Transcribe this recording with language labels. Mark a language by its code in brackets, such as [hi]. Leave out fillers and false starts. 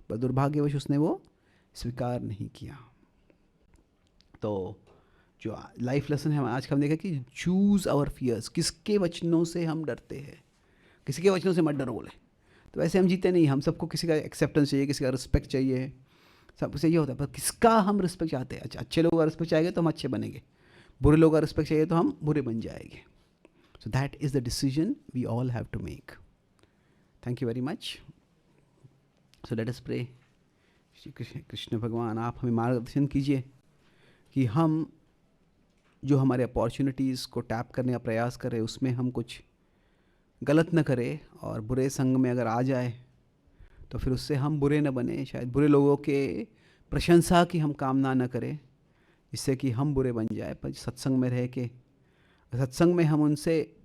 [hi] पर दुर्भाग्यवश उसने वो स्वीकार नहीं किया। तो जो लाइफ लेसन है आज का, हम देखा कि [en] choose our fears, [hi] किसके वचनों से हम डरते हैं, किसी के वचनों से मत डरो बोले, तो वैसे हम जीते नहीं। हम सबको किसी का एक्सेप्टेंस चाहिए, किसी का रिस्पेक्ट चाहिए, सबसे ये होता है, पर किसका हम रिस्पेक्ट चाहते हैं। अच्छे लोगों का रिस्पेक्ट चाहेंगे तो हम अच्छे बनेंगे, बुरे लोगों का रिस्पेक्ट चाहिए तो हम बुरे बन जाएंगे। [en] So that is the decision we all have to make. Thank you very much. So let us pray. [hi] Shri Krishna भगवान, आप हमें मार्गदर्शन कीजिए कि हम जो हमारे अपॉर्चुनिटीज़ को टैप करने का प्रयास करें उसमें हम कुछ गलत न करें, और बुरे संग में अगर आ जाए तो फिर उससे हम बुरे न बने, शायद बुरे लोगों के प्रशंसा की हम कामना न करें जिससे कि हम बुरे बन जाए, पर सत्संग में रह के, सत्संग में हम उनसे